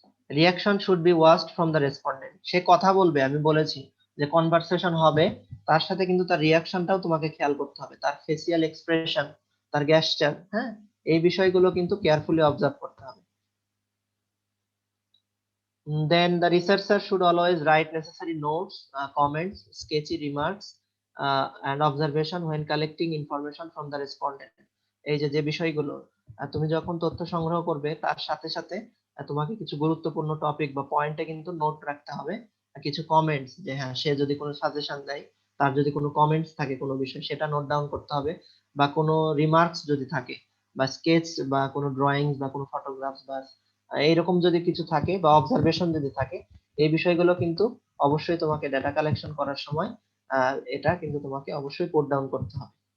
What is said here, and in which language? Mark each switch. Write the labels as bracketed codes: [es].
[en] Reaction should be watched from the respondent. [bn] সে কথা বলবে, আমি বলেছি যে কনভারসেশন হবে, তার সাথে কিন্তু তার রিঅ্যাকশনটাও তোমাকে খেয়াল করতে হবে, তার ফেসিয়াল এক্সপ্রেশন, তার গেস্টার, হ্যাঁ, এই বিষয়গুলো কিন্তু কেয়ারফুলি অবজার্ভ করতে হবে। [en] Then the researcher should always write necessary notes, comments, sketchy remarks, and observation when collecting information from the respondent. [bn] এই যে বিষয়গুলো তুমি যখন তথ্য সংগ্রহ করবে, তার সাথে সাথে তোমাকে কিছু গুরুত্বপূর্ণ টপিক বা পয়েন্টে কিন্তু নোট রাখতে হবে, কিছু কমেন্টস, যে হ্যাঁ, সে যদি কোনো সাজেশন দেয়, তার যদি কোনো কমেন্টস থাকে কোনো বিষয়, সেটা নোট ডাউন করতে হবে, বা কোনো রিমার্কস যদি থাকে, বা স্কেচ বা কোনো ড্রয়িংস বা কোনো ফটোগ্রাফস বা এইরকম যদি কিছু থাকে বা অবজারভেশন যদি থাকে, এই বিষয়গুলো কিন্তু অবশ্যই তোমাকে ডেটা কালেকশন করার সময় এটা কিন্তু তোমাকে অবশ্যই পোট ডাউন করতে হবে।